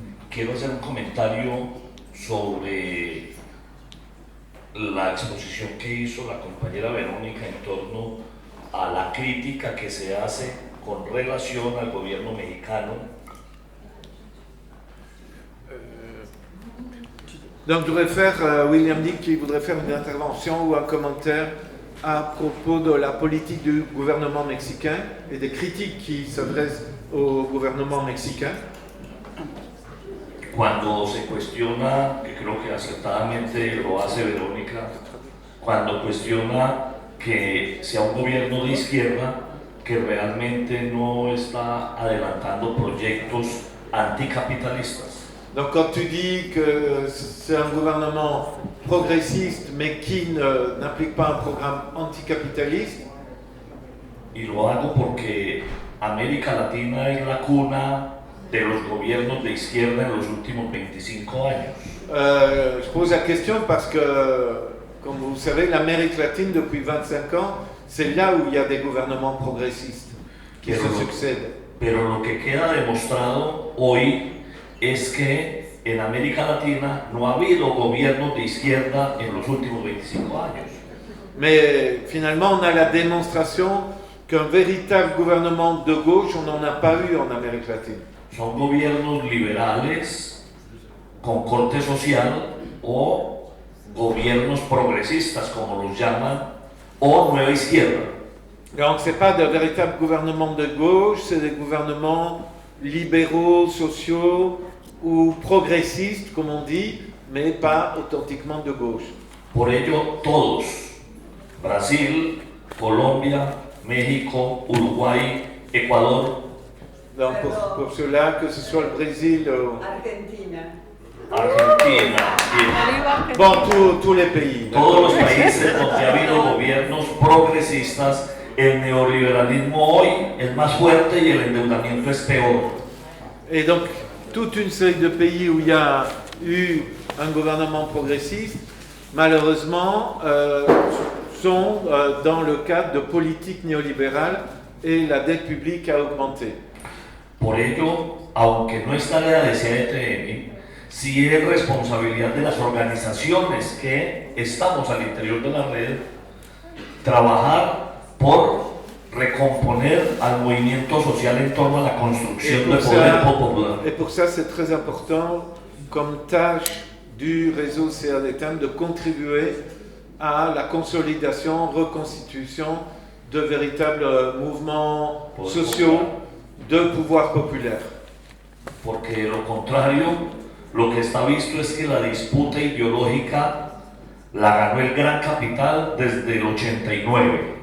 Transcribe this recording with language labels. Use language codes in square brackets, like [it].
[es] Quiero hacer un comentario sobre la exposición que hizo la compañera Verónica en torno a la crítica que se hace con relación al gobierno mexicano. [fr] Donc je voudrais faire, William dit qu'il voudrait faire une intervention ou un commentaire à propos de la politique du gouvernement mexicain et des critiques qui s'adressent au gouvernement mexicain. [es] Cuando se cuestiona, que creo que acertadamente lo hace Verónica, cuando cuestiona que sea un gobierno de izquierda que realmente no está adelantando proyectos anticapitalistas. [fr] Donc quand tu dis que c'est un gouvernement progressiste mais qui n'implique pas un programme anticapitaliste, [es] y lo hago porque América Latina es la cuna de los gobiernos de izquierda en los últimos 25 años. [fr] je pose la question parce que, comme vous savez, l'Amérique latine depuis 25 ans, c'est là où il y a des gouvernements progressistes qui se succèdent. [es] Pero lo que queda demostrado hoy es que en América Latina no ha habido gobiernos de izquierda en los últimos 25 años. [fr] Mais finalement, on a la démonstration qu'un véritable gouvernement de gauche, on n'en a pas eu en Amérique latine. [es] Son gobiernos liberales con corte social o gobiernos progresistas, como los llaman, o nueva izquierda. [fr] Donc, ce n'est pas de véritables gouvernements de gauche, c'est des gouvernements libéraux, sociaux ou progressistes, comme on dit, mais pas authentiquement de gauche. [es] Por ello, todos, Brasil, Colombia, México, Uruguay, Ecuador, [fr] Donc, pour cela, que ce soit le Brésil ou [es] Argentina. Argentina, y [fr] bon, tous les pays. [es] todos los países donde ha habido gobiernos progresistas, el neoliberalismo hoy es más fuerte y el endeudamiento es peor. [fr] Et donc, toute une série de pays où il y a eu un gouvernement progressiste, malheureusement, sont dans le cadre de politiques néolibérales et la dette publique a augmenté. [es] Por ello, aunque no está la de CNTM, sí es responsabilidad de las organizaciones que estamos al interior de la red trabajar por recomponer al movimiento social en torno a la construcción de poder popular. [fr] Et pour ça, c'est très important, comme tâche du réseau CRDTM, de contribuer à la consolidation, reconstitution de véritables mouvements sociaux de pouvoir populaire. [es] Porque de lo contrario, lo que está visto es que la disputa ideológica la ganó el gran capital desde el 89.